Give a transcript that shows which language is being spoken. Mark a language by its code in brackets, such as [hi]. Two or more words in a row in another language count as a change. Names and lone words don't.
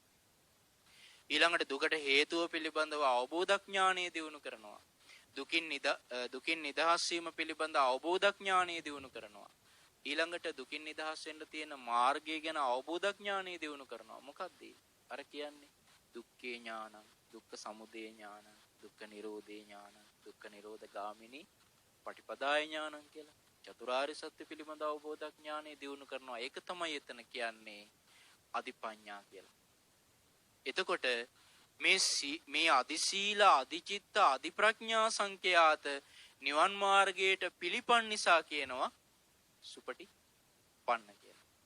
[si] ඊළඟට දුකට හේතුව පිළිබඳව අවබෝධ ඥානය දියුණු කරනවා. දුකින් නිදහස් වීම පිළිබඳ අවබෝධ ඥානය දියුණු කරනවා. ඊළඟට දුකින් නිදහස් වෙන්න තියෙන මාර්ගය ගැන අවබෝධ ඥානය දියුණු කරනවා. මොකක්ද අර කියන්නේ? [pi] දුක්ඛේ ඥානං, දුක්ඛ සමුදය ඥානං, දුක්ඛ නිරෝධේ ඥානං, දුක්ඛ නිරෝධ ගාමිනී පටිපදාය ඥානං කියලා. [si] චතුරාර්ය සත්‍ය පිළිබඳ අවබෝධ ඥානය දියුණු කරනවා. ඒක තමයි එතන කියන්නේ අධිපඤ්ඤා කියලා. එතකොට මේ අදි සීල, අදි චිත්ත, අදි ප්‍රඥා සංඛ්‍යාත නිවන් මාර්ගයට පිළිපන් නිසා කියනවා සුපටිපන්න කියලා.